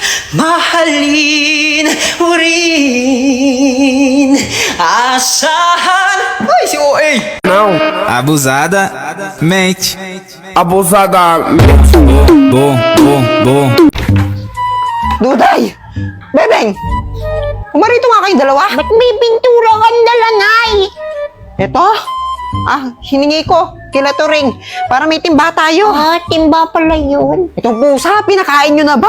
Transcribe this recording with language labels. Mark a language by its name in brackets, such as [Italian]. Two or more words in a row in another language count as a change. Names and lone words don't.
[Filipino] Mahalin mo rin. Asahan. Ay, si OA. [Portuguese] Não, Abusada, mente. abusadamente. Bom, bom, bom. [Filipino] Duday! Bebeng! Umarito nga kayong dalawa. Ba't may pintura kang dala, Nay? Ito? Hiningi ko. Kila Turing. Para may timba tayo. Ah, timba pala yun. Itong pusa, pinakain nyo na ba?